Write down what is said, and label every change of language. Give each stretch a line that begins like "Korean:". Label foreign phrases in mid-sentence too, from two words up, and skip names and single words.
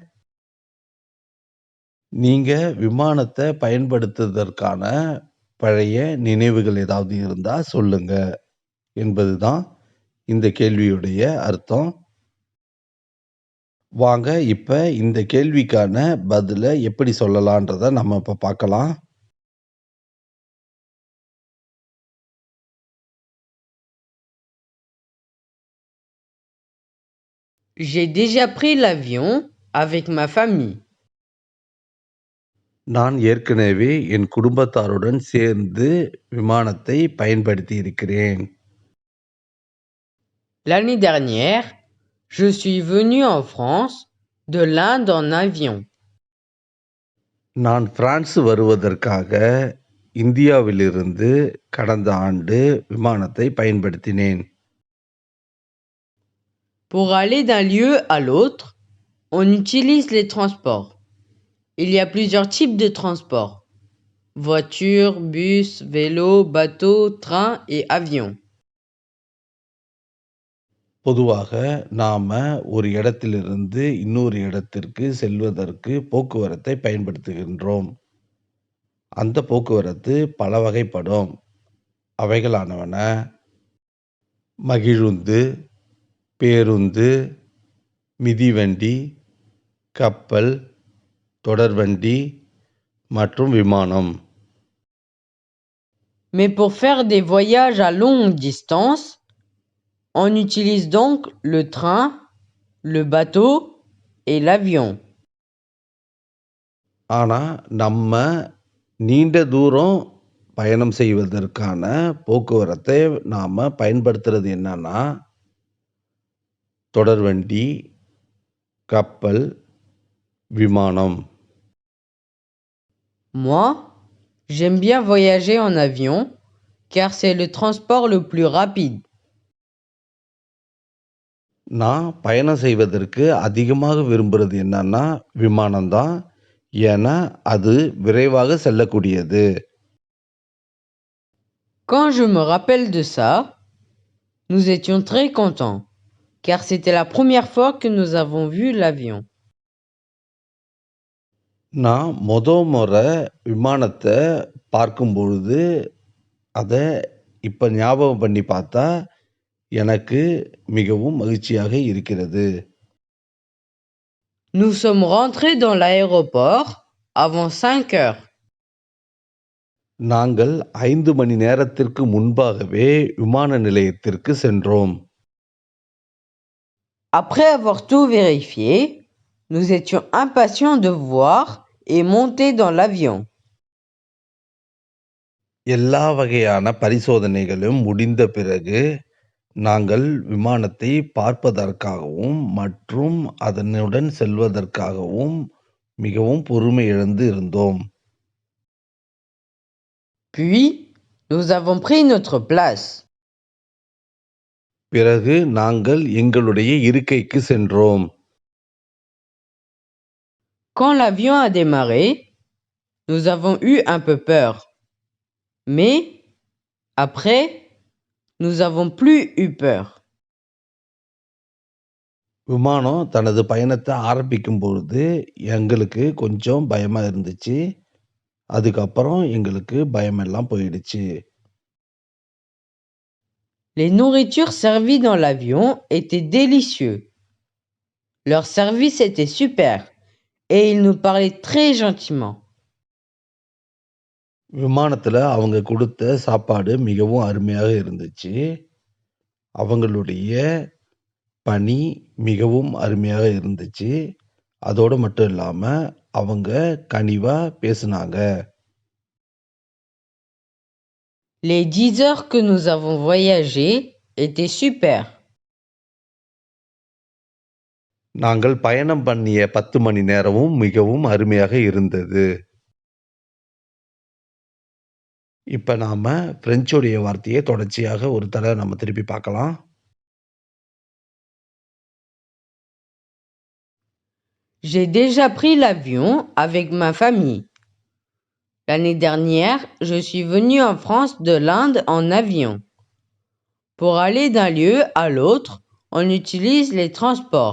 Tamil: நீங்க விமானத்த பயன்படுத்துவதற்கான பழைய நினைவுகள் ஏதாவது இருந்தா சொல்லுங்க, என்பதுதான் இந்த கேள்வியுடைய அர்த்தம். வாங்க இப்ப இந்த கேள்விக்கான பதில எப்படி சொல்லலான்றத நம்ம இப்ப பார்க்கலாம்.
French: J'ai déjà pris l'avion avec ma famille.
Tamil: நான் ஏற்கனவே என் குடும்பத்தாருடன் சேர்ந்து விமானத்தை பயன்படுத்தியிருக்கிறேன்.
French: L'année dernière, je suis venu en France de l'Inde en avion.
Tamil: நான் பிரான்ஸ் வருவதற்காக இந்தியாவிலிருந்து கடந்த ஆண்டு விமானத்தை பயன்படுத்தினேன்.
French: Pour aller d'un lieu à l'autre, on utilise les transports. Il y a plusieurs types de transports. Voiture, bus, vélo, bateau, train et avion.
Tamil: பொதுவாக நாம ஒரு இடத்திலிருந்து இன்னொரு இடத்திற்கு செல்வதற்கு போக்குவரத்தை பயன்படுத்துகின்றோம். அந்த போக்குவரத்து பல வகைப்படும். அவைகளானவன மகிழுந்து, பேருந்து, மிதிவண்டி, கப்பல், தொடர்வண்டி மற்றும் விமானம்.
French: Mais pour faire des voyages à longue distance, on utilise donc le train, le bateau et l'avion.
Tamil: ஆனா நம்ம நீண்ட தூரம் பயணம் செய்வதற்கான போக்குவரத்தை நாம பயன்படுத்துறது என்னன்னா, தொடர்வண்டி, கப்பல், விமானம்.
French: Moi, j'aime bien voyager en avion car c'est le transport le plus rapide.
Tamil: நான் பயணம் செய்வதற்கு அதிகமாக விரும்புறது என்னன்னா விமானம்தான். ஏன்னா அது விரைவாக செல்லக்கூடியது.
French: Quand je me rappelle de ça, nous étions très contents car c'était la première fois que nous avons vu l'avion.
Tamil: நான் முறை விமானத்தை பார்க்கும் பொழுது அதை இப்ப ஞாபகம் பண்ணி பார்த்தா எனக்கு மிகவும் மகிழ்ச்சியாக இருக்கிறது.
French: Nous sommes rentrés dans l'aéroport avant 5 heures.
Tamil: நாங்கள் 5 மணி நேரத்திற்கு முன்பாகவே விமான நிலையத்திற்கு சென்றோம்.
French: Après avoir tout vérifié, nous étions impatients de voir et monter dans l'avion.
Tamil: எல்லா வகையான பரிசோதனைகளும் முடிந்த பிறகு நாங்கள் விமானத்தை பார்ப்பதற்காகவும் மற்றும் அதனுடன் செல்வதற்காகவும் மிகவும் பொறுமை இழந்து இருந்தோம்.
French: Puis, nous avons pris notre place.
Tamil: பிறகு நாங்கள் எங்களுடைய இருக்கைக்கு சென்றோம்.
French: Quand l'avion a démarré, nous avons eu un peu peur. Mais, après, nous avons plus eu peur.
Tamil: விமானம் தனது பயணத்தை ஆரம்பிக்கும் பொழுது எங்களுக்கு கொஞ்சம் பயமா இருந்துச்சு. அதுக்கப்புறம் எங்களுக்கு பயமெல்லாம் போயிடுச்சு.
French: Les nourritures servies dans l'avion étaient délicieux. Leur service était super et ils nous parlaient très gentiment.
Tamil: விமானத்துல அவங்க குடுத்த சாப்பாடு மிகவும் அருமையாக இருந்துச்சு. அவங்களுடைய பணி மிகவும் அருமையாக இருந்துச்சு. அதோட மட்டும் இல்லாம, அவங்க கனிவா பேசுனாங்க.
French: Les 10 heures que nous avons voyagé étaient super.
Tamil: நாங்கள் பயணம் பண்ணிய 10 மணி நேரமும் மிகவும் அருமையாக இருந்தது. இப்ப நாம பிரெஞ்சுடைய வார்த்தையை தொடர்ச்சியாக ஒரு தடவை நம்ம திருப்பி பார்க்கலாம்.
French: J'ai déjà pris l'avion avec ma famille. L'année dernière, je suis venu en France de l'Inde en avion. Pour aller d'un lieu à l'autre, on utilise les transports.